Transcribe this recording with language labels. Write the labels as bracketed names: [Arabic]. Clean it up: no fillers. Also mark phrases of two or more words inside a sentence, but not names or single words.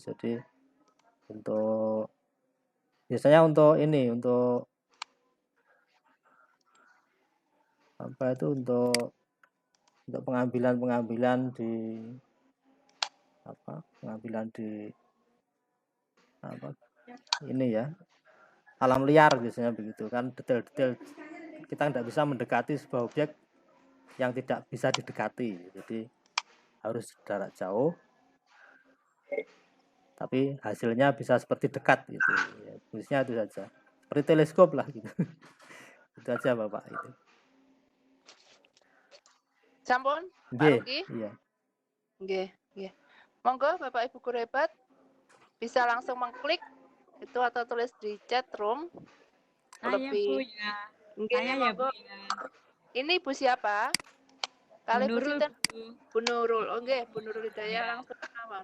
[Indonesian] Jadi biasanya untuk untuk pengambilan di ini ya, alam liar biasanya begitu kan, detail-detail kita tidak bisa mendekati sebuah objek yang tidak bisa didekati, jadi harus jarak jauh tapi hasilnya bisa seperti dekat gitu ya, fungsinya itu saja, seperti teleskop lah gitu. Itu aja Bapak itu. [Javanese] Sampun, Pak Ruki? [Indonesian] Iya. [Javanese] Nggih. [Indonesian] Monggo Bapak Ibu guru hebat bisa langsung mengklik itu atau tulis di chat room. Lebih. Saya ya Bu ya. Ini Bu siapa? Kali Bu Sinten? Bu Nurul. Oh nggih, Bu Nurul Hidayah langsung mawon.